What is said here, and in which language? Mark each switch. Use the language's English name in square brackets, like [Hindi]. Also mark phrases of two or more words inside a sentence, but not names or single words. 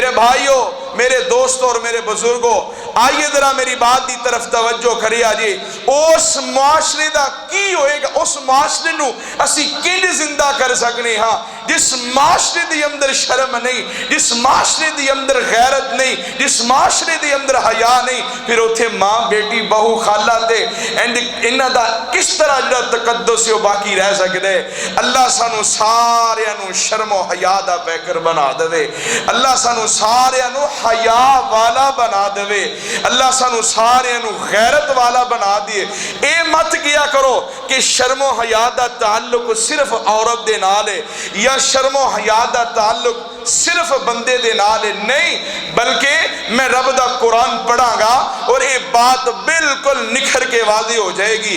[Urdu] میرے بھائیو، میرے دوستوں اور میرے بزرگوں، آئیے ذرا میری بات [Punjabi] دی طرف توجہ کری آجی۔ اس معاشرے دا کی ہوئے گا، اس معاشرے نو اسی کنج زندہ کر سکنے ہاں جس معاشرے دی اندر شرم نہیں، جس معاشرے دی اندر غیرت نہیں، جس معاشرے دی اندر حیا نہیں، پھر اتھے ماں بیٹی بہو خالہ دے انہاں دا کس طرح جڑا تقدس ہے باقی رہ سکدے۔ اللہ سانو سارے انو شرم و حیا دا پیکر بنا دے، اللہ سانو سارے انو حیا والا بنا دے، اللہ سانو سارے انو غیرت والا بنا دیے۔ اے مت کیا کرو کہ شرم و حیا دا تعلق صرف عورت دے نال ہے یا شرم و حیا دا تعلق صرف بندے دے نال نہیں، بلکہ میں رب دا قرآن پڑھاں گا [Urdu] اور یہ بات بالکل نکھر کے واضح ہو جائے گی۔